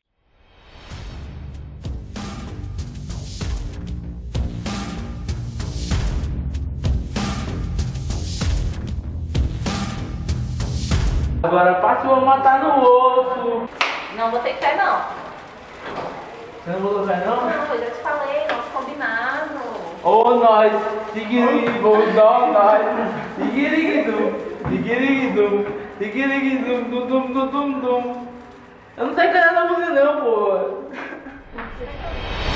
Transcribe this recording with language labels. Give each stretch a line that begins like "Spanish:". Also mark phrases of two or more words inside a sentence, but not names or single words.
Portuguese: Agora passe vou matar no osso. Não vou ter fé não. Você não botou fé não? Não, eu já te falei, nosso combinado. Ô nós, tigirigidum, nós, tigirigidum, tigirigidum, tigirigidum, dum dum dum dum dum. Eu não sei cantar essa música não, pô.